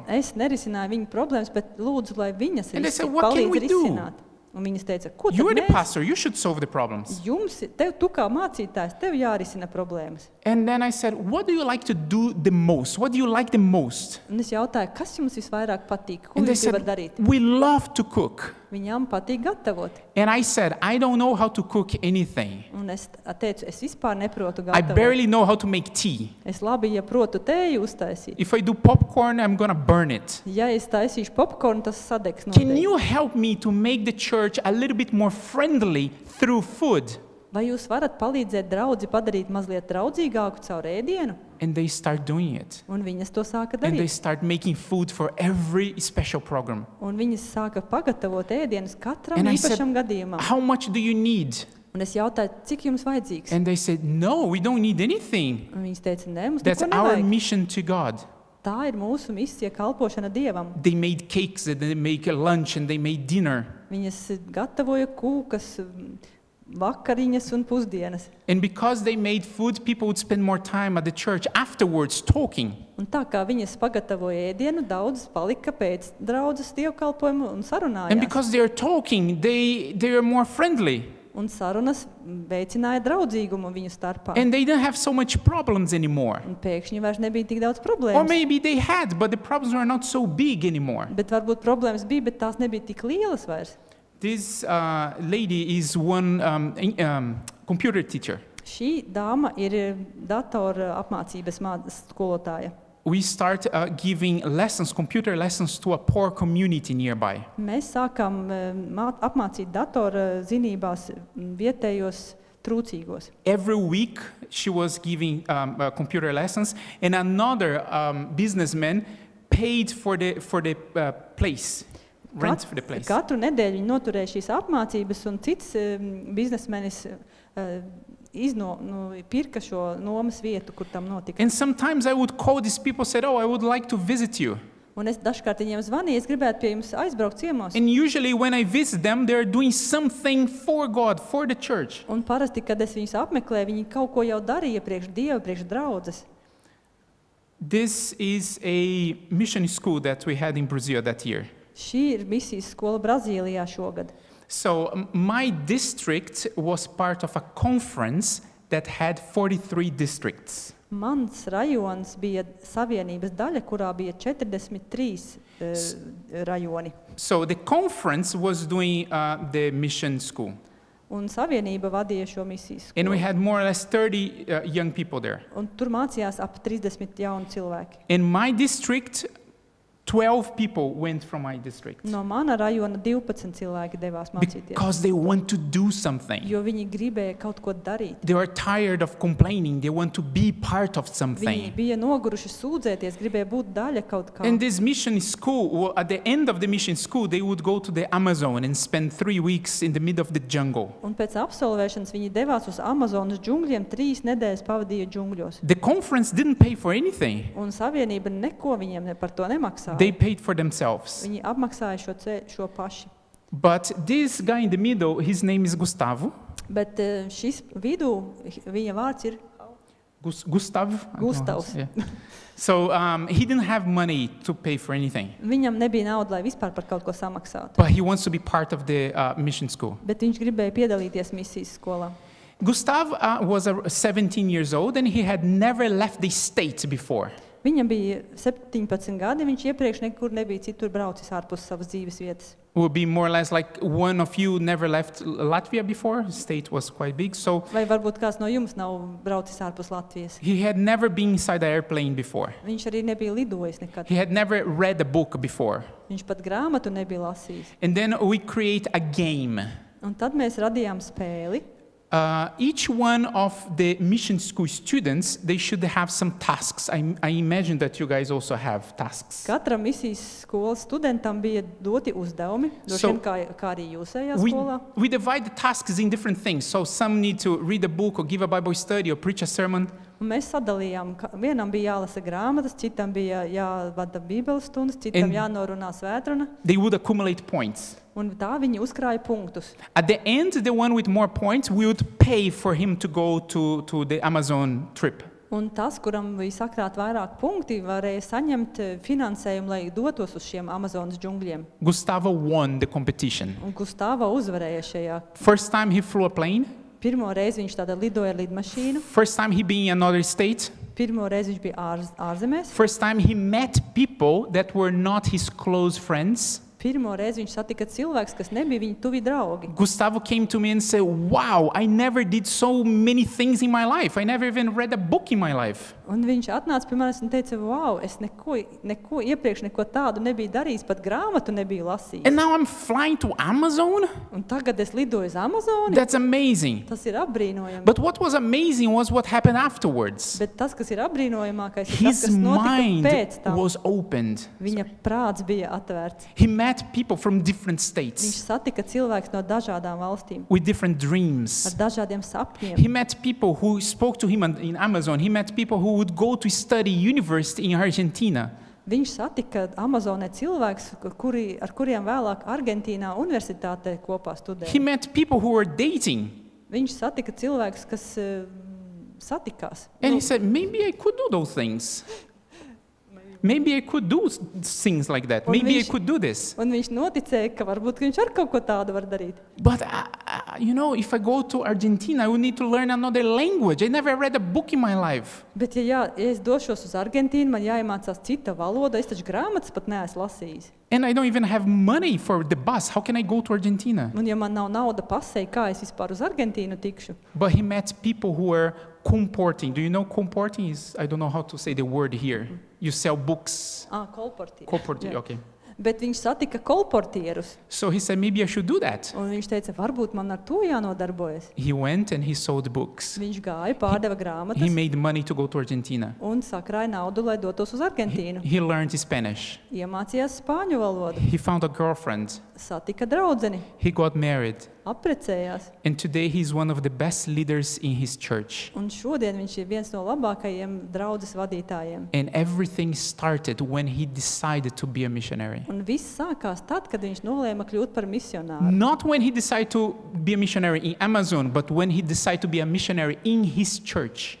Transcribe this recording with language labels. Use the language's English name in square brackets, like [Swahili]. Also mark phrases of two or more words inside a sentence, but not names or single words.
[Latvian] Es nerisināju viņu problēmas, bet lūdzu, lai viņas [English] And they said, what can we [Latvian] palīdz [English] do? [Latvian] risināt. Un viņas teica, ko [English] You are [Latvian] tad [English] the [Latvian] mēs? [English] pastor, you should solve the problems. [Latvian] Tu kā mācītājs, tev jārisina problēmas. [English] And then I said, what do you like to do the most? What do you like the most? [Latvian] Un es jautāju, kas jums visvairāk patīk? Ko [English] And they [Latvian] jūs gribat [English] said, [Latvian] darīt? [English] we love to cook. [Latvian] Viņām patīk gatavot. [English] And I said, I don't know how to cook anything. [Latvian] Un es teicu, es vispār neprotu [English] I [Latvian] gatavot. [English] barely know how to make tea. [Latvian] Es labi, ja protu tēju uztaisīt. [English] If I do popcorn, I'm going to burn it. [Latvian] Ja es taisīšu popkornu, tas sadegs [English] Can [Latvian] noteikti. [English] you help me to make the church a little bit more friendly through food? [Latvian] Vai jūs varat palīdzēt draudzi padarīt mazliet draudzīgāku caur ēdienu? [English] And they start doing it. [Latvian] Un viņas to sāka [English] And they [Latvian] darīt. [English] start making food for every special program. [Latvian] Un viņas sāka pagatavot ēdienus katram [English] And I said, [Latvian] īpašam gadījumam. [English] how much do you need? [Latvian] Un es jautāju, cik jums vajadzīgs? [English] And they said, no, we don't need anything. [Latvian] Un viņas teica, nē, mums [English] That's [Latvian] neko [English] our [Latvian] nevajag. [English] mission to God. [Latvian] Tā ir mūsu misija, kalpošana Dievam. [English] They made cakes and they make a lunch and they made dinner. [Latvian] Viņas gatavoja kūkas, vakariņas un pusdienas. [English] And because they made food, people would spend more time at the church afterwards talking. [Latvian] Un tā kā viņas pagatavoja ēdienu, daudz palika pēc draudzes dievkalpojumu un [English] And [Latvian] sarunājās. [English] because they are talking, they are more friendly. [Latvian] Un sarunas veicināja draudzīgumu viņu starpā. [English] And they didn't have so much problems anymore. [Latvian] Un pēkšņi vairs nebija tik daudz [English] Or [Latvian] problēmas. [English] maybe they had, but the problems were not so big anymore. [Latvian] Bet varbūt problēmas bija, bet tās nebija tik lielas vairs. [English] This lady is one computer teacher. [Latvian] Šī dāma ir datora apmācības skolotāja. [English] We start giving lessons, computer lessons to a poor community nearby. [Latvian] Mēs sākām apmācīt datora zinībās vietējos trūcīgos. [English] Every week she was giving computer lessons, and another businessman paid for the place, rent for the place. [Latvian] Katru nedēļu viņi noturēja šīs apmācības, un cits biznesmenis pirka šo nomas vietu, kur tam notika. [English] And sometimes I would call these people, said, "Oh, I would like to visit you." [Latvian] Un es dažkārt viņiem zvanīju, es gribētu pie jums aizbraukt ciemos. [English] And usually when I visit them, they're doing something for God, for the church. [Latvian] Un parasti, kad es viņus apmeklēju, viņi kaut ko jau darīja priekš Dieva, priekš draudzes. [English] This is a mission school that we had in Brazil that year. [Latvian] Šī ir misijas skola Brazīlijā šogad. [English] So my district was part of a conference that had 43 districts. [Latvian] Mans rajons bija savienības daļa, kurā bija 43 rajoni. [English] So the conference was doing the mission school. [Latvian] Un savienība vadīja šo misijas [English] And we [Latvian] skolu. [English] had more or less 30 young people there. [Latvian] Un tur mācījās ap 30 jauni cilvēki. [English] In my district, 12 people went from my district. [Latvian] No mana rajona 12 cilvēki devās mācīties, [English] Because they want to do something. [Latvian] jo viņi gribēja kaut ko darīt. [English] They are tired of complaining. They want to be part of [Latvian] Viņi [English] something. [Latvian] bija noguruši sūdzēties, gribēja būt daļa kaut kā. [English] In this mission school, well, at the end of the mission school, they would go to the Amazon and spend 3 weeks in the middle of the jungle. [Latvian] Un pēc absolvēšanas viņi devās uz Amazonas džungļiem, 3 nedēļas pavadīja džungļos. [English] The conference didn't pay for anything. [Latvian] Un savienība neko viņiem par to nemaksāja. [English] They paid for themselves. [Latvian] Viņi apmaksāja šo paši. [English] But this guy in the middle, his name is Gustavo. [Latvian] Bet šis vidū, viņa vārds ir [English] Gustav? I don't know how to [Latvian] Gustavs. [English] say, yeah. So he didn't have money to pay for anything. [Latvian] Viņam nebija nauda, lai vispār par kaut ko samaksātu. [English] But he wants to be part of the mission school. [Latvian] Bet viņš gribēja piedalīties misijas skolā. [English] Gustav was 17 years old and he had never left the state before. [Latvian] Viņam bija 17 gadi, viņš iepriekš nekur nebija citur braucis ārpus savas dzīves vietas. [English] It would be more or less like one of you never left Latvia before. The state was quite big. So [Latvian] Vai varbūt kāds no jums nav braucis ārpus Latvijas? [English] he had never been inside an airplane before. [Latvian] Viņš arī nebija lidojis nekad. [English] He had never read a book before. [Latvian] Viņš pat grāmatu nebija lasījis. [English] And then we create a game. [Latvian] Un tad mēs radījām spēli. [English] Each one of the mission school students, they should have some tasks. I imagine that you guys also have tasks. [Latvian] Katram misijas skolas studentam bija doti uzdevumi, [English] So, [Latvian] kā arī jūsējā skolā. [English] We divide the tasks in different things. So some need to read a book or give a Bible study or preach a sermon. [Latvian] Un mēs sadalījām, vienam bija jālasa grāmatas, citam bija jāvada bībeles stundas, citam [English] And- [Latvian] jānorunā svētruna. [English] They would accumulate points. [Latvian] Un tā viņi uzkrāja punktus. [English] At the end, the one with more points, we would pay for him to go to the Amazon trip. [Latvian] Un tas, kuram bija sakrāt vairāk punkti, varēja saņemt finansējumu, lai dotos uz šiem Amazonas džungļiem. [English] Gustavo won the competition. [Latvian] Un Gustavo uzvarēja šajā. [English] First time he flew a plane. [Latvian] Pirmo reizi viņš tāda lidoja ar lidmašīnu. [English] First time he been in another state. [Latvian] Pirmo reizi viņš bija ārzemēs. [English] First time he met people that were not his close friends. [Latvian] Pirmo reizi viņš satika cilvēks, kas nebija viņa tuvi draugi. [English] Gustavo came to me and said, wow, I never did so many things in my life. I never even read a book in my life. [Latvian] Un viņš atnāca pie manis un teica, wow, es neko iepriekš neko tādu nebiju darījis, pat grāmatu nebiju lasījis. [English] And now I'm flying to Amazon? [Latvian] Un tagad es lidoju uz Amazoni. [English] That's amazing. [Latvian] Tas ir apbrīnojami. [English] But what was amazing was what happened afterwards. [Latvian] Bet tas, kas ir apbrīnojamākais, ir tas, [English] His [Latvian] kas notika [English] mind [Latvian] pēc tam. [English] was opened. [Latvian] Viņa prāts bija atvērts. [English] He met people from different [Latvian] Viņš [English] states [Latvian] satika cilvēkus no dažādām valstīm, [English] with different [Latvian] ar [English] dreams. [Latvian] dažādiem sapņiem. [English] He met people who spoke to him in Amazon. He met people who would go to study university in Argentina. [Latvian] Viņš satika Amazonē cilvēkus, ar kuriem vēlāk Argentīnā universitātē kopā [English] He [Latvian] studēja. [English] met people who were dating. [Latvian] Viņš satika cilvēkus, kas satikās. [English] And he said, maybe I could do those things. Maybe I could do things like that. [Latvian] Un [English] Maybe I [Latvian] viņš- [English] could do this. [Latvian] Un viņš noticēja, ka varbūt viņš ar kaut ko tādu var darīt. [English] But, you know, if I go to Argentina, I would need to learn another language. I never read a book in my life. [Latvian] Bet, ja es došos uz Argentīnu, man jāiemācās cita valoda, es taču grāmatas pat neesmu lasījis. [English] And I don't even have money for the bus. How can I go to Argentina? [Latvian] Un ja man nav nauda pasei, kā es vispār uz Argentīnu tikšu? [English] But he met people who were comporting. Do you know comporting is? I don't know how to say the word here. You sell books. [Latvian] Kolportieru. [English] Comporting, [Latvian] Jā. [English] okay. [Latvian] Bet viņš satika kolportierus. [English] So he said, maybe I should do that. [Latvian] Un viņš teica, varbūt man ar to jānodarbojas. [English] He went and he sold books. [Latvian] Viņš gāja, pārdeva [English] He [Latvian] grāmatas [English] made money to go to Argentina. [Latvian] un sakrāja naudu, lai dotos uz Argentīnu. [English] He learned Spanish. [Latvian] Iemācījās spāņu valodu, [English] He found a girlfriend. [Latvian] satika draudzeni, [English] He got married. [Latvian] apprecējās. [English] And today he's one of the best leaders in his church. [Latvian] Un šodien viņš ir viens no labākajiem draudzes vadītājiem. [English] And everything started when he decided to be a missionary. [Latvian] Un viss sākās tad, kad viņš nolēma kļūt par misionāru. [English] Not when he decided to be a missionary in Amazon, but when he decided to be a missionary in his church.